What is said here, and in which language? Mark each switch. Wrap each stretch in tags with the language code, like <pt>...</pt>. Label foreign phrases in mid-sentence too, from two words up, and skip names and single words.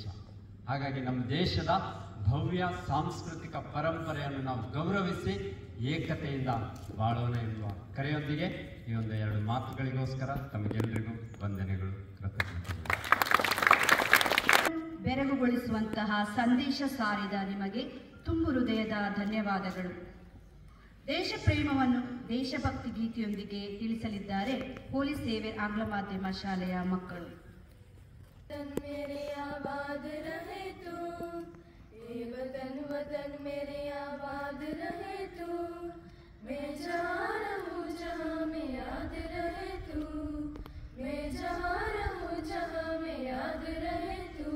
<kn>ಹಾಗಾಗಿ ನಮ್ಮ ದೇಶದ ಭವ್ಯ ಸಾಂಸ್ಕೃತಿಕ ಪರಂಪರೆಯನ್ನು ನಾವು ಗೌರವಿಸಿ ಏಕತೆಯಿಂದ ಬಾಳೋಣ ಎನ್ನುವ ಕರೆಯೊಂದಿಗೆ ಈ ಒಂದು ಎರಡು ಮಾತುಗಳಿಗೋಸ್ಕರ ತಮಗೆಲ್ಲರಿಗೂ ವಂದನೆಗಳು, ಕೃತಜ್ಞತೆಗಳು. ಬೆರಗುಗೊಳಿಸುವಂತಹ ಸಂದೇಶ ಸಾರಿದ ನಿಮಗೆ ತುಂಬು ಹೃದಯದ ಧನ್ಯವಾದಗಳು. ದೇಶ ಪ್ರೇಮವನ್ನು ದೇಶಭಕ್ತಿ ಗೀತೆಯೊಂದಿಗೆ ತಿಳಿಸಲಿದ್ದಾರೆ ಹೋಲಿ ಸೇವಿಯರ್ ಆಂಗ್ಲ ಮಾಧ್ಯಮ ಶಾಲೆಯ ಮಕ್ಕಳು.</kn> <hi>मेरे आबाद रहे तू, ये वतन वतन मेरे आबाद रहे तू, मैं जहाँ रहूँ जहाँ में याद रहे तू, मैं जहाँ रहूँ जहाँ में याद रहे तू।</hi>